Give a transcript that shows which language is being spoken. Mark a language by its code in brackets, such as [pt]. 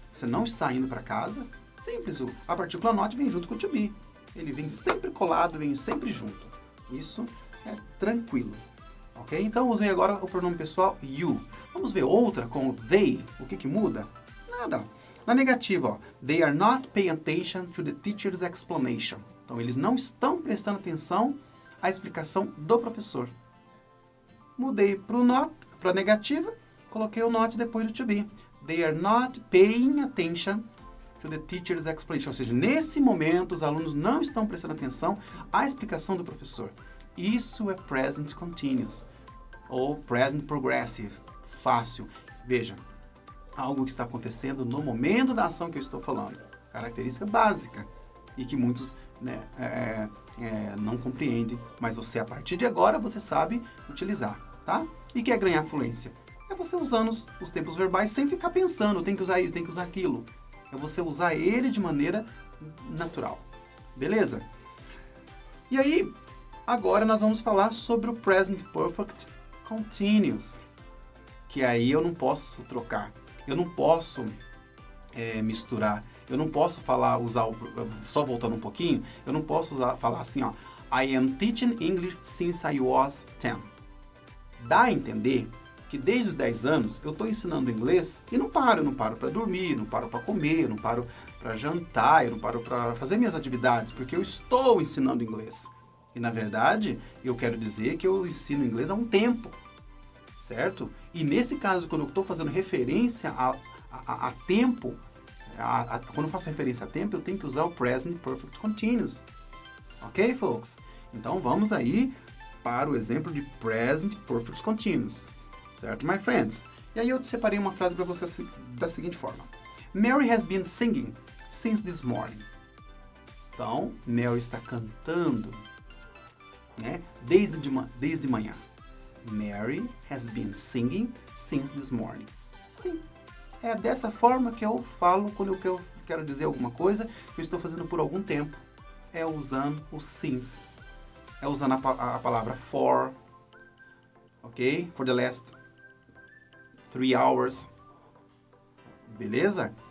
[pt] Você não está indo para casa? Simples, a partícula not vem junto com o to be. Ele vem sempre colado, vem sempre junto. Isso é tranquilo. Ok? Então, usei agora o pronome pessoal you. Vamos ver outra com o they. O que muda? Nada. Na negativa, ó, [en] they are not paying attention to the teacher's explanation. [pt] Então, eles não estão prestando atenção à explicação do professor. Mudei para o not, para a negativa, coloquei o not depois do to be. [en] They are not paying attention to the teacher's explanation. [pt] Ou seja, nesse momento, os alunos não estão prestando atenção à explicação do professor. Isso é present continuous ou present progressive. Fácil. Veja, algo que está acontecendo no momento da ação que eu estou falando. Característica básica e que muitos, né, não compreendem, mas você, a partir de agora, você sabe utilizar, tá? E quer ganhar fluência? É você usando os tempos verbais sem ficar pensando, tem que usar isso, tem que usar aquilo. É você usar ele de maneira natural. Beleza? E aí, agora nós vamos falar sobre o Present Perfect Continuous. Que aí eu não posso trocar. Eu não posso misturar. Eu não posso só voltando um pouquinho, eu não posso falar assim, ó. [en] I am teaching English since I was 10. [pt] Dá a entender que desde os 10 anos eu estou ensinando inglês e não paro para dormir, não paro para comer, não paro para jantar, eu não paro para fazer minhas atividades, porque eu estou ensinando inglês. E na verdade, eu quero dizer que eu ensino inglês há um tempo, certo? E nesse caso, quando eu estou fazendo referência a tempo, quando eu faço referência a tempo, eu tenho que usar o Present Perfect Continuous. Ok, folks? Então vamos aí para o exemplo de Present Perfect Continuous. Certo, my friends? E aí eu separei uma frase para você da seguinte forma. [en] Mary has been singing since this morning. [pt] Então, Mary está cantando, né, desde manhã. [en] Mary has been singing since this morning. [pt] Sim, é dessa forma que eu falo quando eu quero dizer alguma coisa que eu estou fazendo por algum tempo. É usando o since. É usando a palavra for, ok? [en] For the last 3 hours. Beleza?